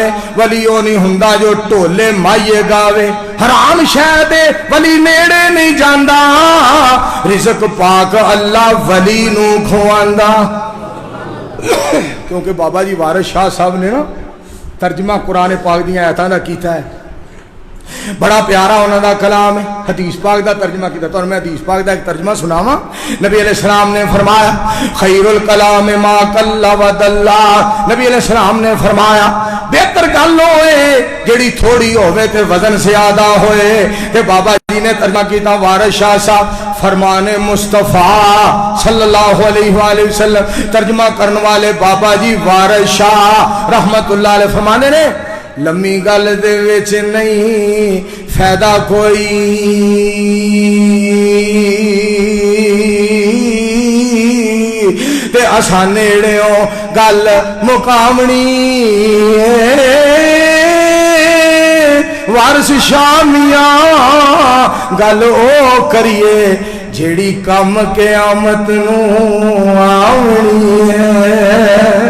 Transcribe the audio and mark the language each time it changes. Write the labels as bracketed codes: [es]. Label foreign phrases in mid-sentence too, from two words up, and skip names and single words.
[pa] ਵਲੀ ਓ ਨਹੀਂ ਹੁੰਦਾ ਜੋ ਢੋਲੇ ਮਾਹੀਏ ਗਾਵੇ, ਹਰਾਮ ਸ਼ਹ ਦੇ ਵਲੀ ਨੇੜੇ ਨਹੀਂ ਜਾਂਦਾ, ਰਿਜ਼ਕ ਪਾਕ ਅੱਲਾਹ ਵਲੀ ਨੂੰ ਖੁਆਂਦਾ। ਕਿਉਂਕਿ ਬਾਬਾ ਜੀ ਵਾਰਿਸ ਸ਼ਾਹ ਸਾਹਬ ਨੇ ਨਾ ਤਰਜਮਾ ਕੁਰਾਨ ਪਾਕ ਦੀਆਂ ਆਇਤਾਂ ਦਾ ਕੀਤਾ ਹੈ, ਬੜਾ ਪਿਆਰਾ ਉਨ੍ਹੋਂ ਕਾ ਕਲਾਮ ਹੈ। ਹਦੀਸ ਪਾਕ ਕਾ ਤਰਜਮਾ ਕੀਆ, ਤੋ ਮੈਂ ਹਦੀਸ ਪਾਕ ਕਾ ਏਕ ਤਰਜਮਾ ਸੁਣਾਵਾਂ। ਨਬੀ ਅਲੈਹਿੱਸਲਾਮ ਨੇ ਫ਼ਰਮਾਇਆ, [ar] خير الكلام ما قل ودل. [pa] ਨਬੀ ਅਲੈਹਿੱਸਲਾਮ ਨੇ ਫ਼ਰਮਾਇਆ, ਬਿਹਤਰ ਗੱਲ ਹੋਏ ਜੇੜ੍ਹੀ ਥੋੜ੍ਹੀ ਹੋਵੇ ਤੇ ਵਜ਼ਨ ਜ਼ਿਆਦਾ ਹੋਏ। ਤੇ ਬਾਬਾ ਜੀ ਨੇ ਤਰਜਮਾ ਕੀਆ, ਵਾਰਿਸ ਸ਼ਾਹ ਸਾਹਬ ਫ਼ਰਮਾਨੇ ਮੁਸਤਫ਼ਾ [ar] صلى الله عليه وسلم, [pa] ਤਰਜਮਾ ਕਰਨੇ ਵਾਲੇ ਬਾਬਾ ਜੀ ਵਾਰਿਸ ਸ਼ਾਹ [ar] رحمة الله عليه [pa] ਫ਼ਰਮਾਨੇ ਨੇ, ਲੰਮੀ ਗੱਲ ਦੇ ਵਿਚ ਨਹੀਂ ਫ਼ਾਇਦਾ ਕੋਈ, ਤੇ ਅਸਾਂ ਨੇੜਿਓ ਗੱਲ ਮੁਕਾਮਣੀ। ਵਾਰਿਸ ਸ਼ਾਮੀਆ ਗੱਲ ਓ ਕਰੀਏ ਜੇੜ੍ਹੀ ਕੰਮ ਕਯਾਮਤ ਨੂੰ ਆਵਣੀ ਹੈ।